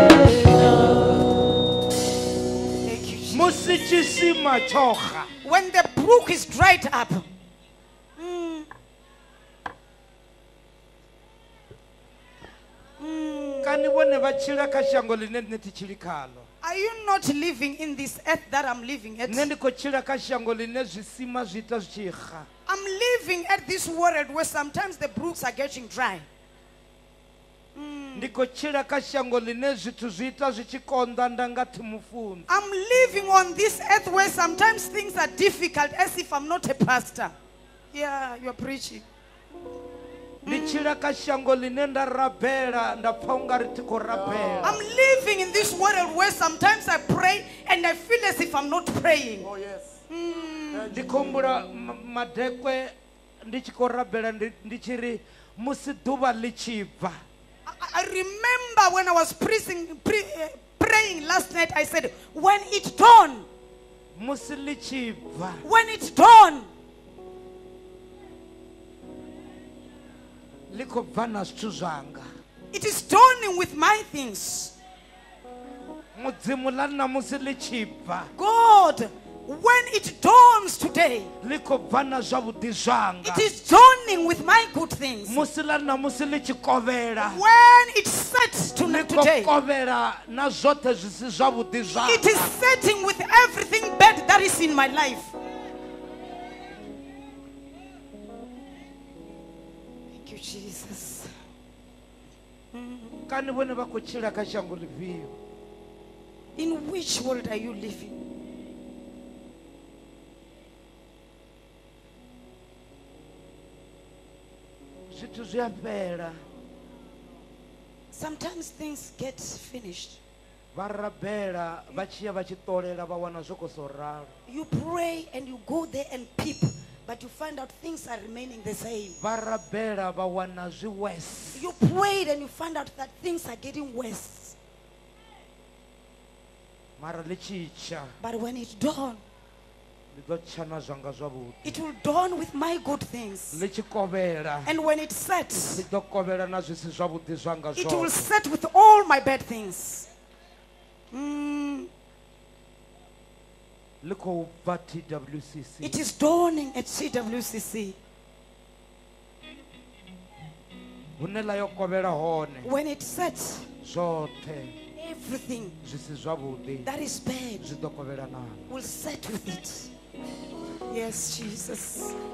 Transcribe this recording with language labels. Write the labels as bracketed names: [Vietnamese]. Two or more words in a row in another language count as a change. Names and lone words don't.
[English] When the brook is dried up. [Venda] kani vone va tshila kha shango line nne ti tshili khalo [English] Are you not living in this earth that I'm living at? [Venda] nne ndi khou tshila kha shango line zwisima zwi ita zwi tshi kha [English] I'm living at this world where sometimes the brooks are getting dry. [Venda] ndi khou tshila kha shango line zwithu zwi ita zwi tshi konḓa nda nga thi mufunzi [English] I'm living on this earth where sometimes things are difficult as if I'm not a pastor. Yeah, you're preaching. [Venda] ndi tshila kha shango line nda rabela nda pfa ungari thi khou rabela [English] I'm living in this world where sometimes I pray and I feel as if I'm not praying. [Venda] ndi khou humbula madekwe ndi tshi khou rabela ndi tshi ri musi ḓuvha ḽi tshi bva [English] I remember when I was praying last night, I said, when it dawned, [Venda] musi ḽi tshi bva [English] when it dawned, [Venda] ḽi khou bva na zwithu zwanga [English] it is dawning with my things. [Venda] mudzimu ḽa nna musi ḽi tshi bva [English] God, when it dawns today, [Venda] ḽi khou bva na zwavhuḓi zwanga [English] it is dawning with my good things. [Venda] musi ḽa nna musi ḽi tshi kovhela [English] When it sets [Venda] ḽi khou [English] today, [Venda] kovhela na zwoṱhe zwi si zwavhuḓi [English] it [Venda] zwanga [English] is setting with everything bad that is in my life. Thank you, Jesus. [Venda] kani vhone vha khou tshila kha shango ḽifhio [English] In which world are you living? [Venda] zwithu zwi a fhela [English] Sometimes things get finished. [Venda] vha rabela vha tshi ya vha tshi ṱolela vha wana zwo khou ralo [English] You pray and you go there and peep, but you find out things are remaining the same. [Venda] vha rabela vha wana zwi worse [English] You prayed and you find out that things are getting worse. [Venda] mara ḽi tshi tsha [English] But when it dawned, [Venda] ḽi ḓo tsha na zwanga zwavhuḓi [English] it will dawn with my good things. [Venda] ḽi tshi kovhela [English] And when it sets, [Venda] ḽi ḓo kovhela na zwi si zwavhuḓi zwanga [English] it will [Venda] zwoṱhe [English] set with all my bad things. Mm, [Venda] ḽi khou bva TWCC [English] it is dawning at CWCC. [Venda] hune ḽa yo kovhela hone [English] When it sets, [Venda] zwoṱhe [English] everything [Venda] zwi si zwavhuḓi [English] that is bad [Venda] zwi ḓo kovhela nalo [English] will set with it. Yes, Jesus.